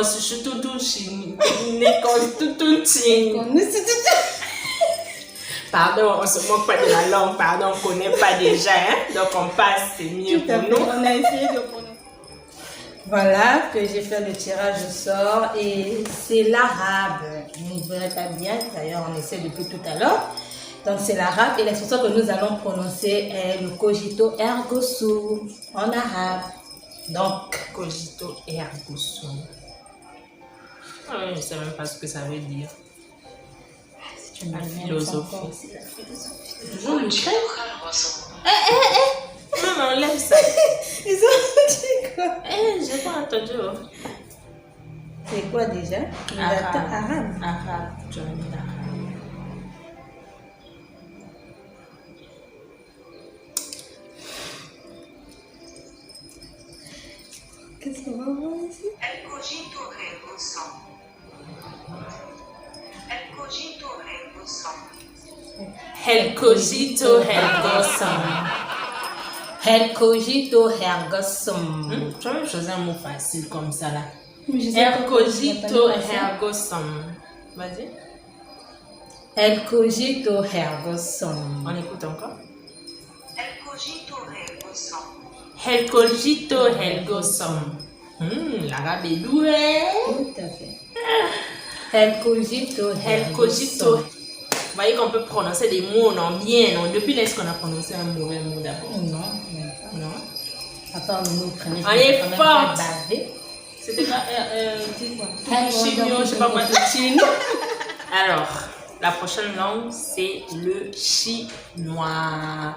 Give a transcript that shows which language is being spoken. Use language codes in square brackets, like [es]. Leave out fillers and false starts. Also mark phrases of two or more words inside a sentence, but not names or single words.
[fr] Pardon, on se moque pas de la langue, pardon, on connaît pas déjà, hein? Donc on passe, c'est mieux Tout à pour fait, nous. on a essayé de prononcer. Voilà que j'ai fait le tirage au sort et c'est l'arabe. Vous ne verrez pas bien, d'ailleurs on essaie depuis tout à l'heure. Donc c'est l'arabe et l'expression que nous allons prononcer est le [la] cogito ergo sum [fr] en arabe. Donc, [la] Cogito ergo sum. [fr] Je ne sais même pas ce que ça veut dire. c'est une La philosophie. philosophie. La philosophie. Toujours le Cogito trait. [la] ergo sum. [fr] Non, mais enlève ça. Ils ont dit quoi? J'ai pas entendu. Oh. C'est quoi déjà? Arabe. Arabe. Tu as mis arabe. Qu'est-ce qu'on va voir ici? [la] El cogito ergo sum. El cogito ergo sum. El cogito ergo sum. El cogito ergo sum. [fr] Tu vas même choisir un mot facile comme ça là. Mais je sais El pas cogito comment ça. [la] ergo sum. [fr] Vas-y. [la] El cogito ergo sum. [fr] On écoute encore. [la] El cogito ergo sum. El cogito ergo sum. [fr] L'arabe est doué. Tout à fait. [la] El cogito [fr] El ergo cogito. sum. Vous voyez qu'on peut prononcer des mots non bien, non? Depuis là, est-ce qu'on a prononcé un mauvais mot d'abord? Non, même pas. Non. À part le mot ukrainien. On est quand même forte. fait baver. C'était pas. Ah, Chigno, je sais pas quoi. Chino. Alors, la prochaine langue, c'est le chinois.